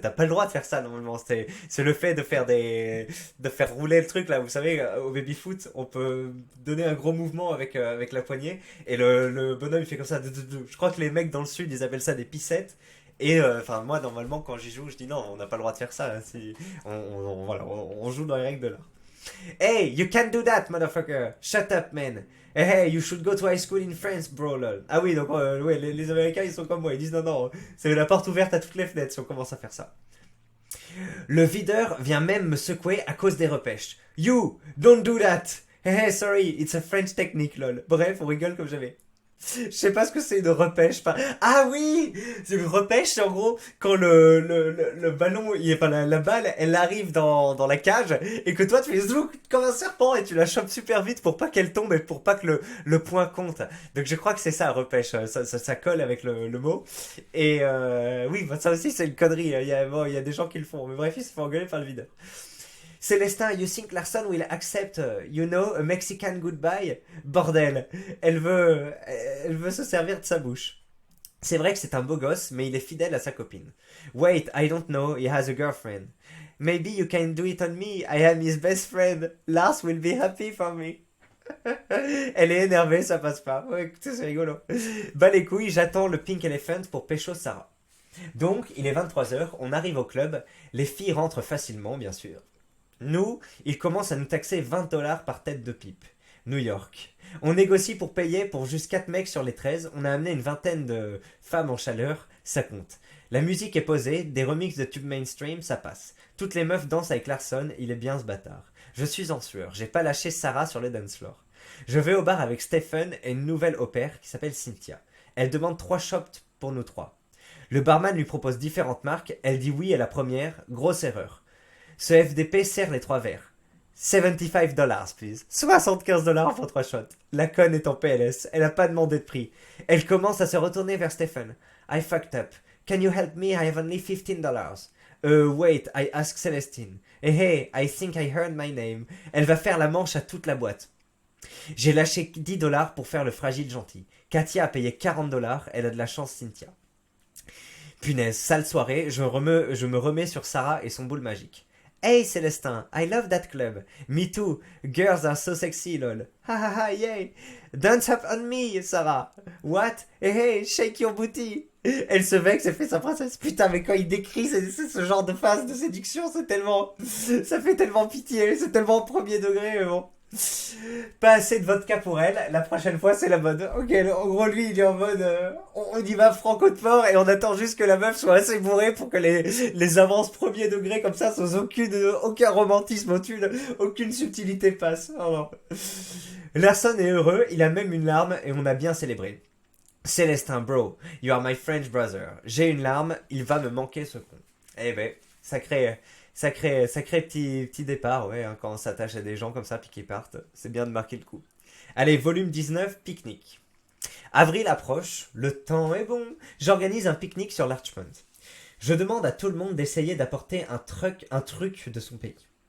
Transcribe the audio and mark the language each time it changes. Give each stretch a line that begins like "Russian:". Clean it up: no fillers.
French: T'as pas le droit de faire ça normalement. C'est le fait de faire de faire rouler le truc là. Vous savez, au baby foot, on peut donner un gros mouvement avec la poignée et le bonhomme il fait comme ça. Je crois que les mecs dans le sud ils appellent ça des pissettes. Et enfin moi normalement quand j'y joue je dis non on n'a pas le droit de faire ça. Hein, si voilà, on joue dans les règles de l'art.
English: Hey, you can't do that, motherfucker. Shut up, man. Hey, you should go to high school in France, bro, lol.
French: Ah oui, donc ouais, les Américains, ils sont comme moi. Ils disent non, non, c'est la porte ouverte à toutes les fenêtres si on commence à faire ça. Le videur vient même me secouer à cause des repêches.
English: You, don't do that. Hey, sorry, it's a French technique, lol.
French: Bref, on rigole comme jamais. Je sais pas ce que c'est une repêche. Ah oui, c'est une repêche, c'est en gros quand le ballon, enfin la balle, elle arrive dans la cage et que toi tu fais zouk comme un serpent et tu la chopes super vite pour pas qu'elle tombe et pour pas que le point compte. Donc je crois que c'est ça repêche, ça colle avec le mot. Et oui, bah, ça aussi c'est une connerie. Il y a des gens qui le font, mais bref, ils se font engueuler par le vide.
English: Célestin, you think Larson will accept, a Mexican goodbye?
French: Bordel, elle veut se servir de sa bouche. C'est vrai que c'est un beau gosse, mais il est fidèle à sa copine.
English: Wait, I don't know, he has a girlfriend. Maybe you can do it on me, I am his best friend. Lars will be happy for me.
French: Elle est énervée, ça passe pas. Ouais, écoutez, c'est rigolo. Bah les couilles, j'attends le Pink Elephant pour pécho Sarah. Donc, il est 23h, on arrive au club, les filles rentrent facilement, bien sûr. Nous, ils commencent à nous taxer $20 par tête de pipe. New York. On négocie pour payer pour juste 4 mecs sur les 13. On a amené une vingtaine de femmes en chaleur. Ça compte. La musique est posée. Des remixes de tubes mainstream, ça passe. Toutes les meufs dansent avec Larson. Il est bien ce bâtard. Je suis en sueur. J'ai pas lâché Sarah sur le dance floor. Je vais au bar avec Stephen et une nouvelle au pair qui s'appelle Cynthia. Elle demande 3 shots pour nous 3. Le barman lui propose différentes marques. Elle dit oui à la première. Grosse erreur. Ce FDP sert les 3 verres. $75, please. $75 pour 3 shots. La conne est en PLS. Elle a pas demandé de prix. Elle commence à se retourner vers Stephen.
English: I fucked up. Can you help me? I have only $15. Wait, I ask Celestine. Hey, I think I heard my name.
French: Elle va faire la manche à toute la boîte. J'ai lâché $10 pour faire le fragile gentil. Katia a payé $40. Elle a de la chance, Cynthia. Punaise, sale soirée. Je me remets sur Sarah et son boule magique.
English: Hey Célestin, I love that club. Me too. Girls are so sexy, lol. Ha ha ha, yay. Dance up on me, Sarah. What? Hey, shake your booty.
French: Elle se vexe et fait sa princesse. Putain, mais quand il décrit ce genre de phase de séduction, c'est tellement... Ça fait tellement pitié, c'est tellement premier degré, mais bon. Pas assez de vodka pour elle. La prochaine fois, c'est la mode. Ok, en gros, lui, il est en mode... on y va franco de fort et on attend juste que la meuf soit assez bourrée pour que les avances premier degré comme ça, sans aucun romantisme aucune subtilité passe. Oh non. Larson est heureux, il a même une larme et on a bien célébré.
English: Célestin, bro, you are my French brother.
French: J'ai une larme, il va me manquer ce con. Eh ben, sacré petit départ, ouais, hein, quand on s'attache à des gens comme ça puis qu'ils partent. C'est bien de marquer le coup. Allez, volume 19, pique-nique. Avril approche, le temps est bon. J'organise un pique-nique sur Larchmont. Je demande à tout le monde d'essayer d'apporter un truc de son pays.